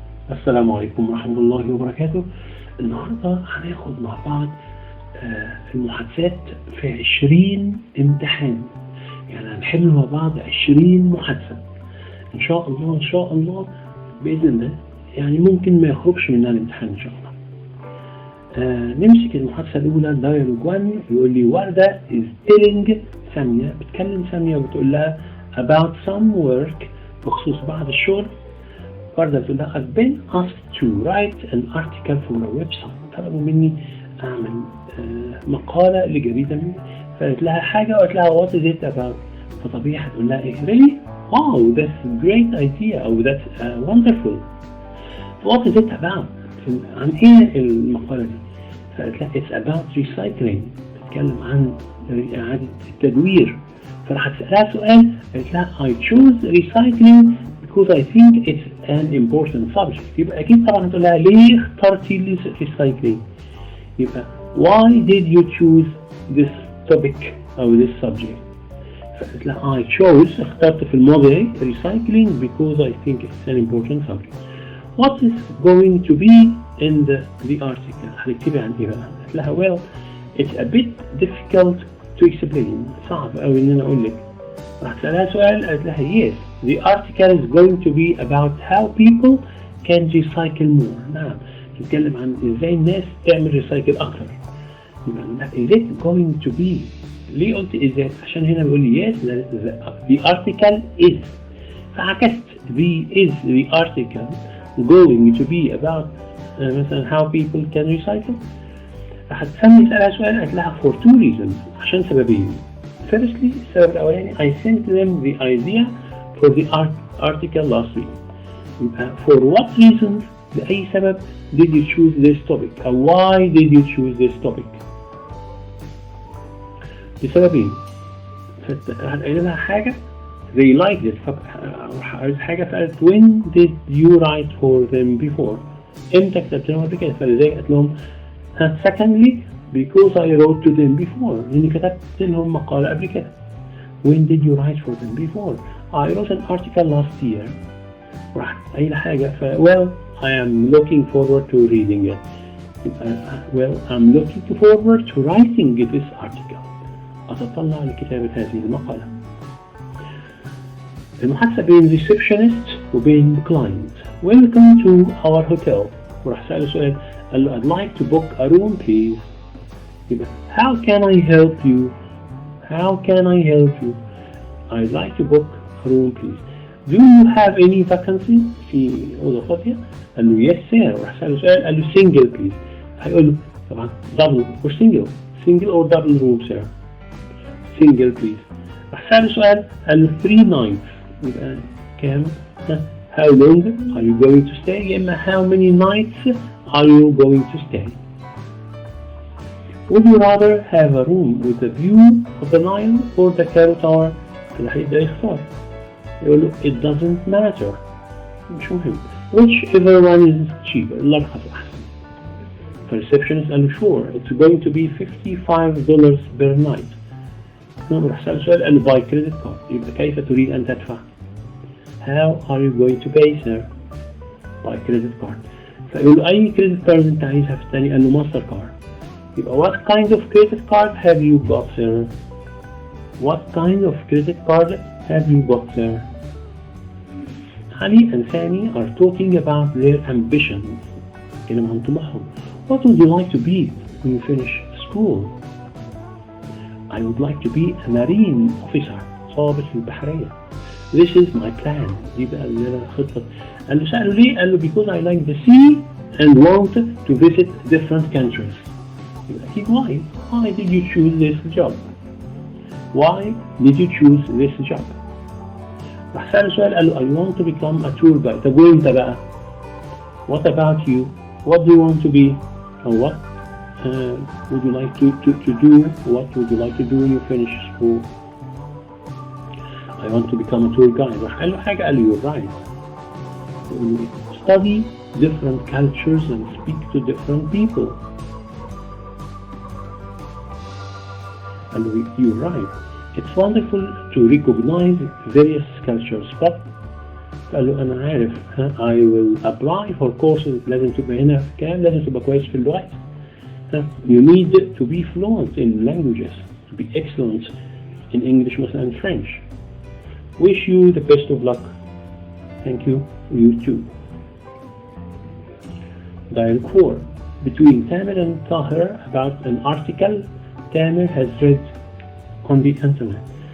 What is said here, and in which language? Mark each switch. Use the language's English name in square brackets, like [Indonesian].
[Arabic] السلام عليكم ورحمة الله وبركاته. النهاردة هناخد مع بعض المحادثات في 20 امتحان، يعني هنحل مع بعض 20 محادثة إن شاء الله إن شاء الله بإذن الله. يعني ممكن ما يخرجش منها الامتحان إن شاء الله. نمسك المحادثة الأولى [English] dialogue 1. [Arabic] يقول لي وردة [English] is telling [Arabic] سامية، بتكلم سامية وبتقول لها [English] about some work، [Arabic] بخصوص بعض الشغل. وردة بتقول لها [English] I've been asked to write an article for a website، [Arabic] طلبوا مني أعمل مقالة لجريدة مني. فقالت لها حاجة وقالت لها [English] what is it about، [Arabic] فطبيعي هتقول لها إيه [English] really wow that's a great idea أو that's wonderful. what is it about، [Arabic] عن إيه المقالة دي؟ فقالت لها [English] it's about recycling، [Arabic] بتتكلم عن إعادة التدوير. فراح تسألها سؤال، قالت لها [English] I choose recycling because I think it's an important subject. [Arabic] يبقى أكيد طبعا هتقول لها ليه اخترتي [English] recycling؟ يبقى why did you choose this topic أو this subject؟ فقالت لها I chose، [Arabic] اخترت في الماضي [English] recycling because I think it's an important subject. What is going to be in the article؟ [Arabic] هتكتبي عن إيه بقى؟ قالت لها [English] well it's a bit difficult to explain، [Arabic] صعب أوي إن أنا أقول لك. راح تسألها سؤال، قالت لها [English] yes the article is going to be about how people can recycle more. [Arabic] نعم، تتكلم عن إزاي الناس تعمل ريسايكل أكثر. [English] is it going to be، [Arabic] ليه قلت [English] is it؟ [Arabic] عشان هنا بيقول لي [English] yes the article is، فعكست the article going to be about مثلا how people can recycle. [Arabic] راح تسألها سؤال، قالت لها [English] for two reasons، [Arabic] عشان سببين. [English] Firstly [Arabic] السبب الأولاني [English] I sent them the idea for the article last week. يبقى for what reasons، [Arabic] لأي سبب [English] did you choose this topic أو why did you choose this topic؟ بسببين. [Arabic] فقال لها حاجة [English] they liked it، [Arabic] عايز حاجة فقالت [English] when did you write for them before، [Arabic] امتى كتبت لهم قبل كده؟ فلذلك قالت لهم [English] secondly because I wrote to them before، [Arabic] لأني كتبت لهم مقالة قبل كده. [English] when did you write for them before؟ I wrote an article last year. [Arabic] راح أي حاجة [English] well I am looking forward to reading it. well I'm looking forward to writing this article، [Arabic] أتطلع لكتابة هذه المقالة. المحادثة بين receptionist وبين client. [English] welcome to our hotel. [Arabic] وراح سأله سؤال، قال له [English] I'd like to book a room please. يبقى how can I help you؟ how can I help you؟ I'd like to book a room please. do you have any vacancy؟ [Arabic] في أوضة فاضية؟ قال له [English] yes sir. [Arabic] راح سأله سؤال، قال له [English] single please. [Arabic] هيقول له طبعا [English] double or single or double room sir. single please. [Arabic] راح سأله سؤال، قال له [English] 3 nights. [Arabic] يبقى كام؟ [English] how long are you going to stay؟ يا إما how many nights are you going to stay؟ would you rather have a room with a view of the Nile or the Cairo Tower؟ [Arabic] اللي هيبدأ يختار، يقول له [English] it doesn't matter، مش مهم، whichever one is cheaper، [Arabic] الأرخص أحسن. فالريسبشنست قال له [English] sure it's going to be $55 per night. [Arabic] راح سأل سؤال، قال له [English] by credit card. [Arabic] يبقى كيف تريد أن تدفع؟ [English] how are you going to pay sir؟ by credit card. [Arabic] فقال له أي credit card أنت عايزها في الثاني؟ قال له ماستر كارد. يبقى [English] what kind of credit card have you got sir؟ what kind of credit card have you got sir؟ Ali and Fanny are talking about their ambitions. [Arabic] كلام عن طموحهم. [English] what would you like to be when you finish school؟ I would like to be a marine officer، [Arabic] ضابط في البحرية. [English] this is my plan، [Arabic] دي بقى اللي أنا خطة. قال له سأله ليه؟ قال له [English] because I like the sea and want to visit different countries. أكيد why did you choose this job؟ why did you choose this job؟ [Arabic] راح سأله سؤال، قال له [English] I want to become a tour guide. [Arabic] طب وأنت بقى؟ [English] what about you؟ what do you want to be؟ or what would you like to do؟ what would you like to do when you finish school؟ I want to become a tour guide. [Arabic] راح قال له حاجة، قال له [English] you're right. study different cultures and speak to different people. قال له you're right. It's wonderful to recognize various cultures, but [Arabic] قال له أنا عارف [English] I will apply for courses [Arabic] لازم تبقى هنا كام، لازم تبقى كويس في اللغات. [English] You need to be fluent in languages, to be excellent in English مثلا and French. Wish you the best of luck. Thank you. You too. Dialogue 4 between Tamer and Tahir about an article Tamer has read on the internet.